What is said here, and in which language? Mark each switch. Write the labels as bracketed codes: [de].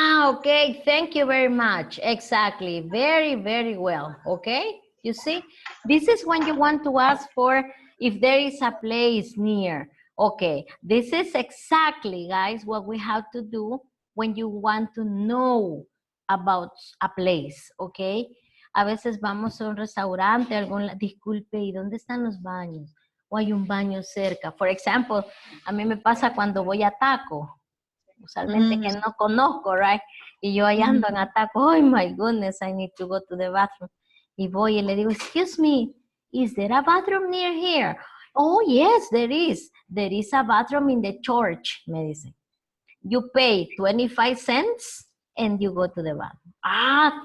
[en] Okay, thank you very much. Exactly, very well. Okay, you see, this is when you want to ask for if there is a place near. Okay, this is exactly, guys, what we have to do when you want to know about a place, okay? [es] A veces vamos a un restaurante, disculpe, ¿y dónde están los baños? O hay un baño cerca. [en] For example, [es] a mí me pasa cuando voy a Taco, usualmente que no conozco, right? Y yo ahí ando en Ataco, [en] oh my goodness, I need to go to the bathroom. [es] Y voy y le digo, [en] excuse me, is there a bathroom near here? Oh, yes, there is. There is a bathroom in the church, [es] me dicen. [en] You pay 25 cents and you go to the bathroom.